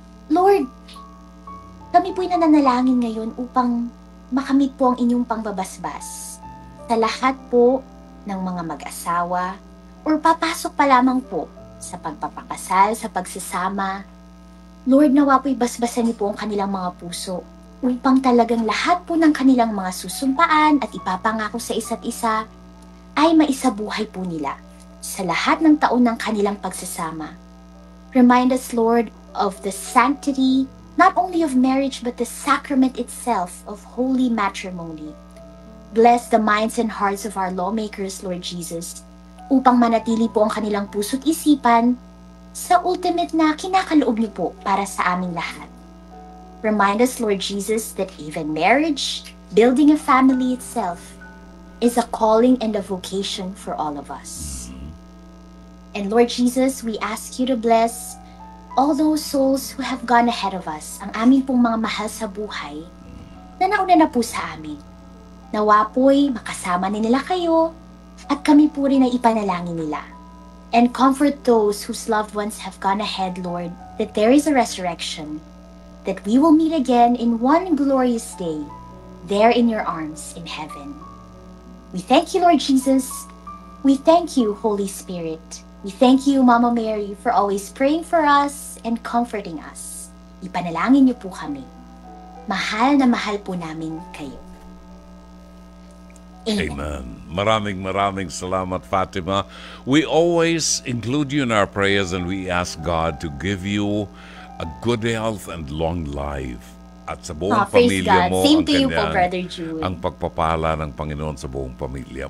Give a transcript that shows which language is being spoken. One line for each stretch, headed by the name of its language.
Filipino: Lord, kami po'y nananalangin ngayon upang makamit po ang inyong pangbabasbas sa lahat po ng mga mag-asawa or papasok pa lamang po sa pagpapakasal, sa pagsasama. Lord, nawa po'y basbasan niyo po ang kanilang mga puso upang talagang lahat po ng kanilang mga susumpaan at ipapangako sa isa't isa ay maisabuhay po nila sa lahat ng taon ng kanilang pagsasama.
English: Remind us, Lord, of the sanctity not only of marriage, but the sacrament itself of holy matrimony. Bless the minds and hearts of our lawmakers, Lord Jesus,
Filipino: upang manatili po ang kanilang puso't isipan sa ultimate na kinakaloob niyo po para sa aming lahat.
English: Remind us, Lord Jesus, that even marriage, building a family itself, is a calling and a vocation for all of us. And Lord Jesus, we ask you to bless all those souls who have gone ahead of us,
Filipino: ang aming pong mga mahal sa buhay, na nauna na po sa amin. Nawa po'y makasama nila kayo, at kami po rin ay ipanalangin nila.
English: And comfort those whose loved ones have gone ahead, Lord, that there is a resurrection, that we will meet again in one glorious day, there in your arms in heaven. We thank you, Lord Jesus. We thank you, Holy Spirit. We thank you, Mama Mary, for always praying for us and comforting us.
Filipino: Ipanalangin niyo po kami. Mahal na mahal po namin kayo. Amen. Maraming salamat, Fatima.
English: We always include you in our prayers and we ask God to give you a good health and long life.
Filipino: At sa buong pamilya mo,
English: Same to you po, Brother Jude.
Filipino: Ang pagpapala ng Panginoon sa buong pamilya.